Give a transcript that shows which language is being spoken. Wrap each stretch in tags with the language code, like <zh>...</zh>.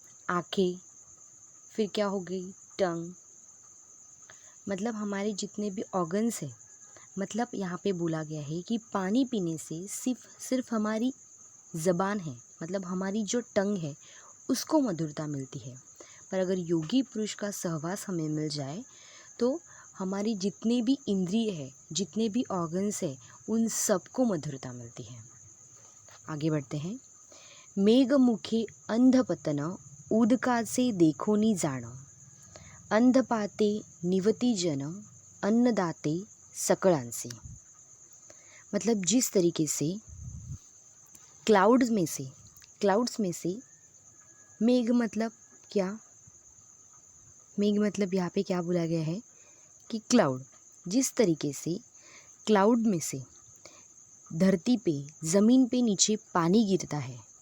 <hi>आँखें, फिर क्या हो गई टंग, मतलब हमारे जितने भी ऑर्गन्स हैं, मतलब यहाँ पे बोला गया है कि पानी पीने से सिर्फ हमारी ज़बान है, मतलब हमारी जो टंग है उसको मधुरता मिलती है. पर अगर योगी पुरुष का सहवास हमें मिल जाए तो हमारी जितने भी इंद्रिय है, जितने भी ऑर्गन्स है, उन सबको मधुरता मिलती है. आगे बढ़ते हैं.</hi> <mr>मेघ मुखे अंधपतन उदकाचे देखोनी जाण, अंधपाते निवती जन अन्नदाते सकळांचे.</mr> <hi>मतलब जिस तरीके से क्लाउड्स में से मेघ मतलब क्या, मेघ मतलब यहाँ पे क्या बोला गया है कि क्लाउड, जिस तरीके से क्लाउड में से धरती पे, ज़मीन पे नीचे पानी गिरता है</hi>